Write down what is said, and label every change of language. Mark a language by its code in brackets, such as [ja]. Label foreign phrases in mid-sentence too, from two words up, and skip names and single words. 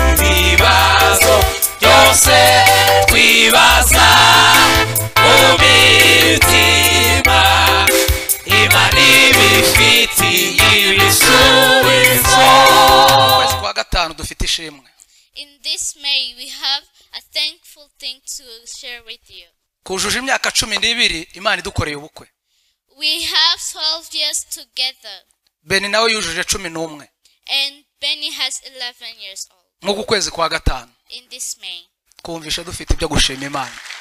[rw] Ibibazo byose twibaza mu mitima, Imana ibifitiye ibisubizo. Ukwezi kwa gatanu dufite ishimwe. [en] In this May, we have a thankful thing to share with you. [rw] Kujuje imyaka cumi n'ibiri, Imana idukoreye ubukwe. [en] We have twelve years together. [rw] Beni nawe yujuje cumi n'umwe. [en] And Benny has eleven years old. [rw] Nk'uku kwezi kwa gatanu. [en] In this May. [rw] Twumvishe dufite ibyo gushima Imana.